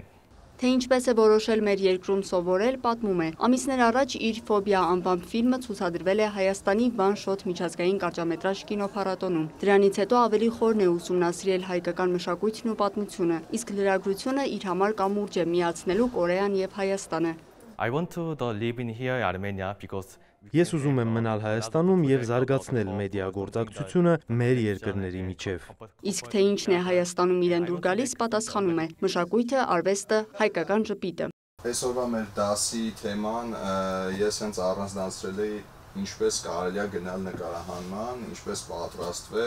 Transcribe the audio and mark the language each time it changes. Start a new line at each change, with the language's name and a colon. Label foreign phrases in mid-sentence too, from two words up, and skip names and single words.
Armenian: Թե ինչպես է որոշել մեր երկրում սովորել, պատմում է։ Ամիսներ առաջ իր «Ֆոբիա» անվամբ ֆիլմը ցուցադրվել է Հայաստանի Վան-Շոթ միջազգային կարճամետրաժ կինոփառատոնում։ Դրանից հետո ավելի խորն է ուսումնասիրել հայկական մշակույթն ու պատմությունը, իսկ լրագրությունը իր համար կամուրջ է միացնելու Կորեան եւ Հայաստանը։
English: I want to live in here Armenia because
Armenian: Ես ուզում եմ մնալ Հայաստանում եւ զարգացնել մեդիա գործակցությունը մեր երկրների միջև։ Իսկ թե ինչն է Հայաստանում իրեն դուր գալիս, պատասխանում է՝ մշակույթը, արվեստը, հայկական ժպիտը։ Այսօրվա մեր դասի թեման ես հենց առանձնացրել էի ինչպես կարելի է գնալ նկարահանման, ինչպես պատրաստվել։